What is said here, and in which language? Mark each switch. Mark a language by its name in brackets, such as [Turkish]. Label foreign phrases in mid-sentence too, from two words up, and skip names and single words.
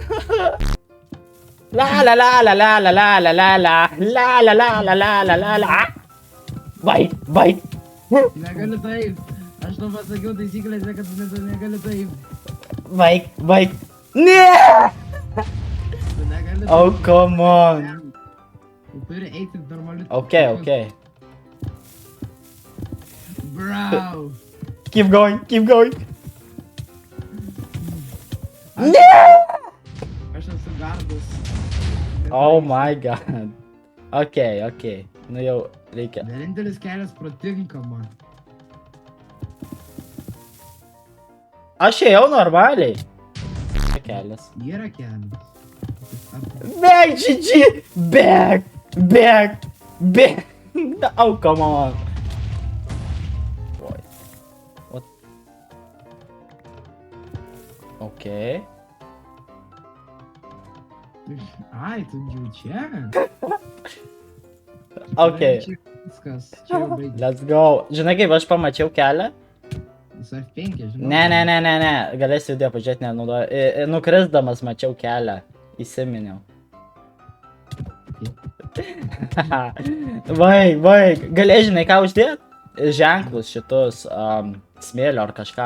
[Lithuanian] La la la la la la la la la la la la la la la la la la. Vai. Negaliu taip. Aš tau pasakiau taisyklėse, kad tu negali taip. Vai. Ne! Tu negali taip. [English] Oh, come on. [Lithuanian] Tu turi eiti normaliu. [English] Okay. Bro. Keep going. [Lithuanian] Aš esu gardas. [English] Oh my god. Okay. [Lithuanian] Nu jau reikia. Vienintelis kelias pratinka man. Aš ėjau normaliai. Kelias. Yra kelias. [English] Back, GG! Back! Oh, come on. What? Okay. [Lithuanian] Ai, tu jau čia? [English] Okay. [Lithuanian] Čia viskas. Čia jau baigė. [English] Let's go. [Lithuanian] Žinai, kaip aš pamačiau kelią? Su F5, žinau. Ne. Galėsiu video pažiūrėti, nenaudoju. Nukrisdamas mačiau kelią. Įsiminiau. Vai. Galėjai, žinai, ką uždėt? Ženklus šitus smėlio ar kažką.